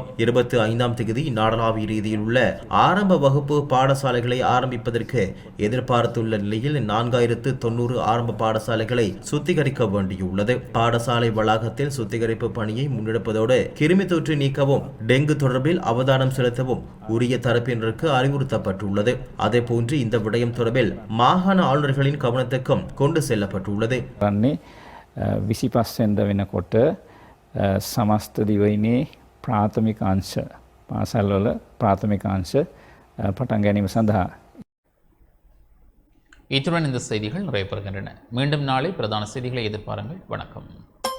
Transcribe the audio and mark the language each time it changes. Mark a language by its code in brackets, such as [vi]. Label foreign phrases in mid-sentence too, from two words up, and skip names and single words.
[ta] 25ஆம் தேதி நாடளாவிய ரீதியில் உள்ள ஆரம்ப வகுப்பு பாடசாலைகளை ஆரம்பிப்பதற்கு எதிர்பார்த்துள்ள நிலையில் 4090 ஆரம்ப பாடசாலைகளை சுத்திகரிக்க வேண்டியுள்ளது. பாடசாலை வளாகத்தில் சுத்திகரிப்பு பணியை முன்னெடுப்பதோடு கிருமி தொற்று நீக்கவும் டெங்கு தொடர்பில் அவதானம் செலுத்தவும் உரிய தரப்பினருக்கு அறிவுறுத்தப்பட்டுள்ளது. அதேபோன்று இந்த விடயம் தொடர்பில் மாகாண ஆளுநர்களின் கவனத்துக்கும் கொண்டு செல்லப்பட்டுள்ளது. [si] 25 වෙනිදා වෙනකොට සමස්ත දිවයිනේ ප්‍රාථමික අංශ පාසල්වල ප්‍රාථමික අංශ පටන් ගැනීම සඳහා. [ta] இத்துடன் இந்த செய்திகள் நிறைவு பெறுகின்றன. மீண்டும் நாளை பிரதான செய்திகளை எதிர்பாருங்கள். வணக்கம்.